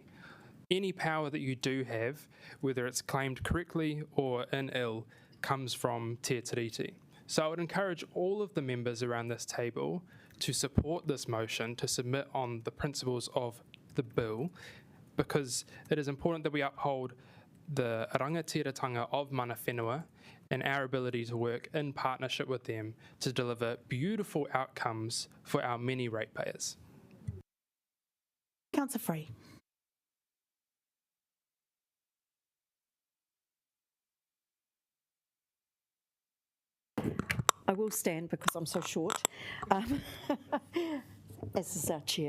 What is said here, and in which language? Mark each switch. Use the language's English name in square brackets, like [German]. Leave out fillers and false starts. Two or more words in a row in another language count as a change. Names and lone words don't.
[English] Any power that you do have, whether it's claimed correctly or in ill, comes from Te Tiriti. So I would encourage all of the members around this table to support this motion, to submit on the principles of the bill, because it is important that we uphold the rangatiratanga of [Māori] mana whenua [English] and our ability to work in partnership with them to deliver beautiful outcomes for our many ratepayers. Councillor Free. I will stand because I'm so short, as is our chair.